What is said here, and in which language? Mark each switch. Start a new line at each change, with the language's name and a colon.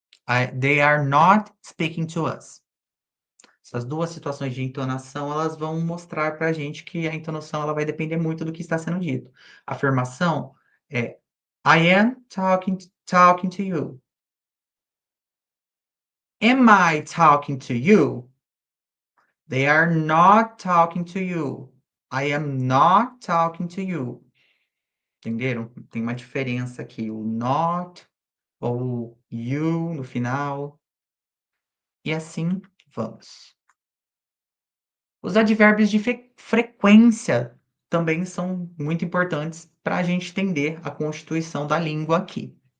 English: They are not speaking to us.
Portuguese: Essas duas situações de entonação, elas vão mostrar para a gente que a entonação ela vai depender muito do que está sendo dito. A afirmação é
English: I am talking to you. Am I talking to you? They are not talking to you. I am not talking to you.
Portuguese: Entenderam? Tem uma diferença aqui, o not ou you no final, e assim vamos. Os advérbios de frequência também são muito importantes para a gente entender a constituição da língua aqui.